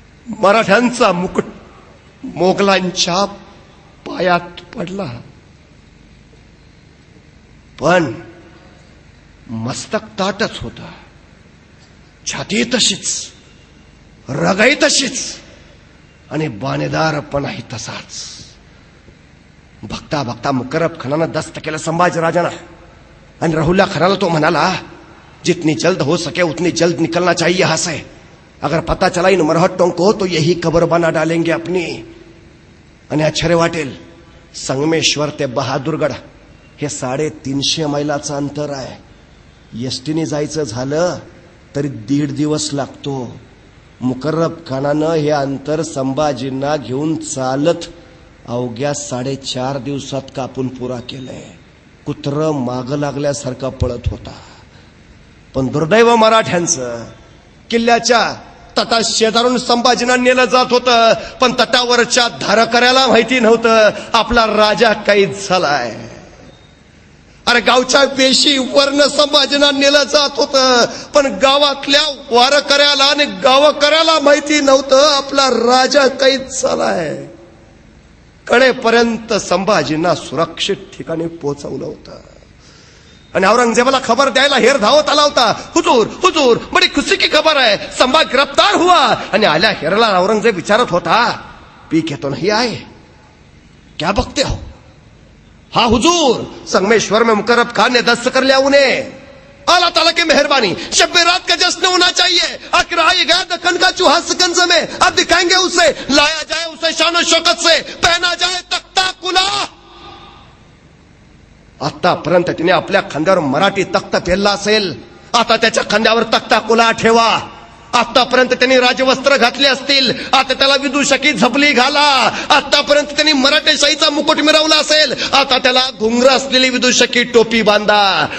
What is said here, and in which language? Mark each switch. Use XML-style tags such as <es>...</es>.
<mr>मराठ्यांचा मुकुट मोगलांच्या पायात पडला, पण मस्तक ताटच होता, छाती तशीच, रगाई तशीच आणि बाणेदारपणाही तसाच. बघता बघता मुकर्रब खानानं दस्त केलं संभाजीराजांना आणि राहुल्ला खानाला तो म्हणाला,</mr> <hi>जितनी जल्द हो सके उतनी जल्द निकलना चाहिए यहाँ से. अगर पता चला इन मरहट्टों को तो यही कब्र बना डालेंगे अपनी.</hi> <mr>आणि आश्चर्य वाटेल, संगमेश्वर ते बहादूरगड हे 350 मैलाचं अंतर आहे. एसटीने जायचं झालं तरी 1.5 दिवस लागतो. मुकर्रब खानानं हे अंतर संभाजींना घेऊन चालत अवघ्या 4.5 दिवसात कापून पुरा केलंय. कुत्र माग लागल्यासारखा पळत होता. पण दुर्दैव मराठ्यांचं, किल्ल्याच्या तटा शेजारून संभाजींना नेलं जात होतं, पण तटावरच्या धारकऱ्याला माहिती नव्हतं आपला राजा कैद झालाय. अरे गावच्या वेशी वर्ण संभाजींना नेलं जात होतं, पण गावातल्या वारकऱ्याला आणि गावकऱ्याला माहिती नव्हतं आपला राजा कैद झालाय. कडेपर्यंत संभाजींना सुरक्षित ठिकाणी पोहोचवलं होतं आणि औरंगजेबाला खबर द्यायला हेर धावत आला होता.</mr> <hi>हुजूर हुजूर बडी खुशी की खबर है, संभा गिरफ्तार हुआ.</hi> <mr>आणि आल्या हेरला औरंगजेब विचारत होता,</mr> <hi>पी के तो नहीं आए, क्या बकते हो? हाँ हुजूर, संगमेश्वर में मुकर्रब खान ने दस्त कर लिया उन्हें. अल्लाह ताला की मेहरबानी, शब रात का जश्न होना चाहिए. आखिर आई गया दखन का चूहा सिकंजे में, अब दिखाएंगे उसे, लाया जाए उसे शान शौकत से, पहना जाए तख्ता कुला.</hi> <mr>आतापर्यंत तिने आपल्या खांद्यावर मराठी तख्त पेरला असेल, आता त्याच्या खांद्यावर तख्ता कुला ठेवा. आतापर्यंत त्यांनी राजवस्त्र घातले असतील, आता त्याला विदूषकी झपली घाला. आतापर्यंत त्यांनी मराठेशाहीचा मुकुट मिरवला असेल, आता त्याला घुंगर असलेली विदूषकी टोपी बांधा.</mr>